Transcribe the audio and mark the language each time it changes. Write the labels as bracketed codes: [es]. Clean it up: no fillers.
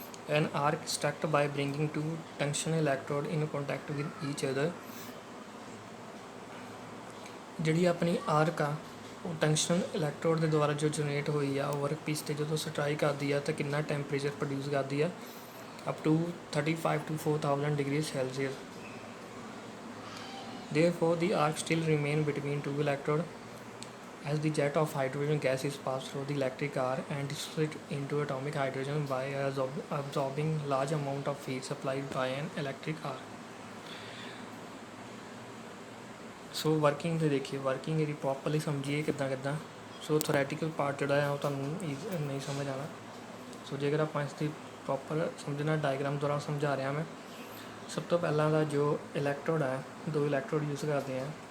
[en] An arc struck by bringing two tungsten electrode in contact with each other. [pa] ਜਿਹੜੀ ਆਪਣੀ ਆਰਕ ਆ ਉਹ ਟੰਕਸ਼ਨ ਇਲੈਕਟ੍ਰੋਡ ਦੇ ਦੁਆਰਾ ਜੋ ਜਨਰੇਟ ਹੋਈ ਆ, ਉਹ ਵਰਕ ਪੀਸ 'ਤੇ ਜਦੋਂ ਸਟਰਾਈਕ ਕਰਦੀ ਆ ਤਾਂ ਕਿੰਨਾ ਟੈਂਪਰੇਚਰ ਪ੍ਰੋਡਿਊਸ ਕਰਦੀ ਆ, [en] Up to 35 to 4000 degrees Celsius. Therefore, the arc still remain between two electrodes as the jet of hydrogen gas is passed through the electric arc and dissociated into atomic hydrogen by absorbing large amount of heat supplied by an electric arc. [pa] So working ਦੇ ਦੇਖੀਏ, working ਇਹਦੀ properly ਸਮਝੀਏ ਕਿੱਦਾਂ। ਸੋ ਥੋਰੈਟੀਕਲ part ਜਿਹੜਾ ਆ ਉਹ ਤੁਹਾਨੂੰ ਨਹੀਂ ਸਮਝ ਆਉਣਾ। ਸੋ ਜੇਕਰ ਆਪਾਂ ਇਸ ਦੀ ਪ੍ਰੋਪਰ ਸਮਝਣਾ, ਡਾਇਗਰਾਮ ਦੁਆਰਾ ਸਮਝਾ ਰਿਹਾ ਮੈਂ। ਸਭ ਤੋਂ ਪਹਿਲਾਂ ਦਾ ਜੋ ਇਲੈਕਟ੍ਰੋਡ ਹੈ, ਦੋ ਇਲੈਕਟ੍ਰੋਡ ਯੂਜ਼ ਕਰਦੇ ਆ।